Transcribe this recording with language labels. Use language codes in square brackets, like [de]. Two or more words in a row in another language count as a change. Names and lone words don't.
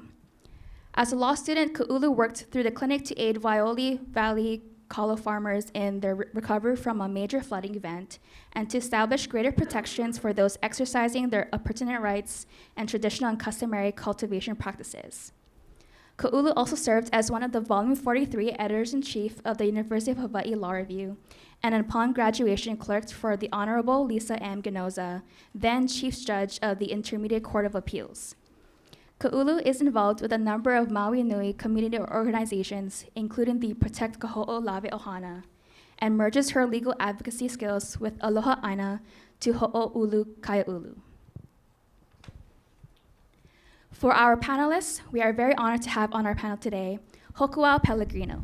[en] As a law student, Kūʻulu worked through the clinic to aid Waioli Valley kalo farmers in their recovery from a major flooding event and to establish greater protections for those exercising their pertinent rights and traditional and customary cultivation practices. Kūʻulu also served as one of the Volume 43 Editors-in-Chief of the University of Hawaiʻi Law Review, and upon graduation clerked for the Honorable Lisa M. Ganoza, then Chief Judge of the Intermediate Court of Appeals. Kūʻulu is involved with a number of Maui Nui community organizations, including the Protect Kaho'olawe Ohana, and merges her legal advocacy skills with [haw] Aloha Aina [en] to [haw] Hoʻoulu Kaiāulu. [en] For our panelists, we are very honored to have on our panel today, Hokuau Pellegrino.